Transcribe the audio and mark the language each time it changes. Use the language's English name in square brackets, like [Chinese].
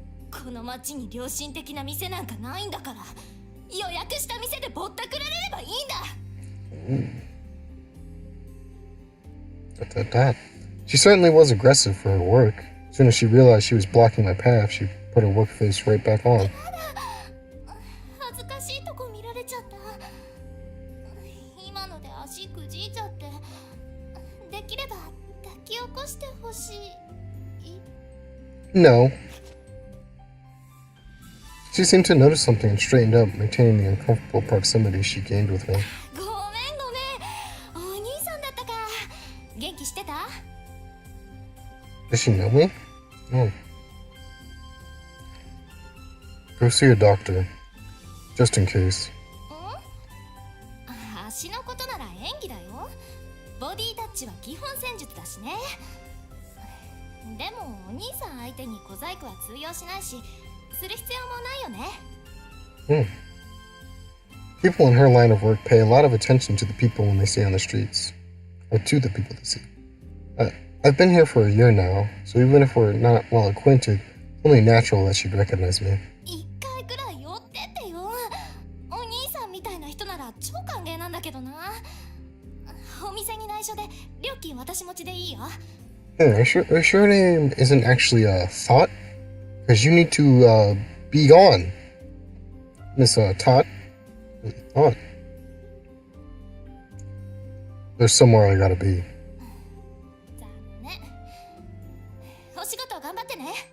[Japanese] この町に良心的な店なんかないんだから、予約した店でぼったくられればいいんだ。 [English] She certainly was aggressive for her work. As soon as she realized she was blocking my path, she put her work face right back on. [Japanese] 恥ずかしいとこ見られちゃった。今ので足くじいちゃって。できれば抱き起こしてほしい。 [English] No. She seemed to notice something and straightened up, maintaining the uncomfortable proximity she gained with me. [Japanese] ごめん。お兄さんだったか。元気してた？ [English] Does she know me? No. Go see a doctor. Just in case. [Japanese] 足のことなら演技だよ。ボディタッチは基本戦術だしね。でもお兄さん相手に小細工は通用しないし、する必要もないよね。 [English] People in her line of work pay a lot of attention to the people when they see on the streets. Or to the people they see. I've been here for a year now, so even if we're not well acquainted, it's only natural that she'd recognize me. [Japanese] 一回くらい寄ってってよ。お兄さんみたいな人なら超歓迎なんだけどな。お店に内緒で料金私持ちでいいよ。 [English] Hey, are you sure her name isn't actually Thought? Because you need to be gone, Miss Tot. Thought. There's somewhere I gotta be. [Japanese] 残念。お仕事頑張ってね。